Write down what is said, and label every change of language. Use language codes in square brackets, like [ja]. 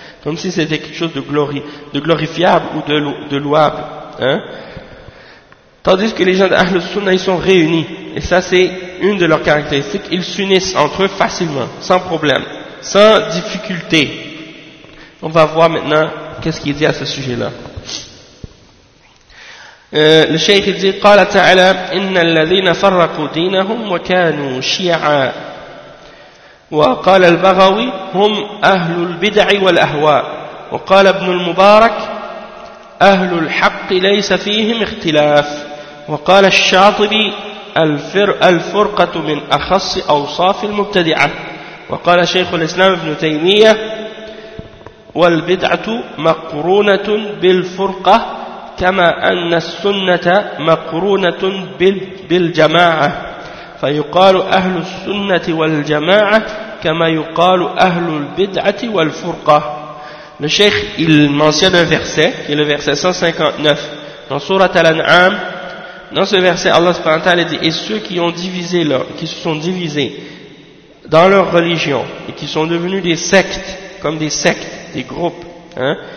[fr] Comme si c'était quelque chose de glorifiable ou de louable. Hein? Tandis que les gens d'Ahl Sunnah, ils sont réunis. Et ça, c'est une de leurs caractéristiques. Ils s'unissent entre eux facilement, sans problème, sans difficulté. On va voir maintenant qu'est-ce qu'il dit à ce sujet-là. Le Cheikh dit, [ar] « قَالَ تَعَلَىٰ إِنَّ الَّذِينَ فَرَّقُوا دِينَهُمْ وَكَانُوا شِيَعًا وَقَالَ الْبَغَوِي هُمْ أَهْلُ الْبِدْعِ وَالْأَهْوَاءِ وَقَالَ ابْنُ الْمُبَارَكِ أهل الحق ليس فيهم اختلاف وقال الشاطبي الفرقة من أخص أوصاف المبتدعة وقال شيخ الإسلام ابن تيمية والبدعة مقرونة بالفرقة كما أن السنة مقرونة بالجماعة فيقال أهل السنة والجماعة كما يقال أهل البدعة والفرقة. [fr] Le Cheikh, il mentionne un verset, qui est le verset 159, dans Surat Al-An'am. Dans ce verset, Allah subhanahu wa ta'ala dit, et ceux qui ont divisé leur, qui se sont divisés dans leur religion, et qui sont devenus des sectes, comme des sectes, des groupes, hein.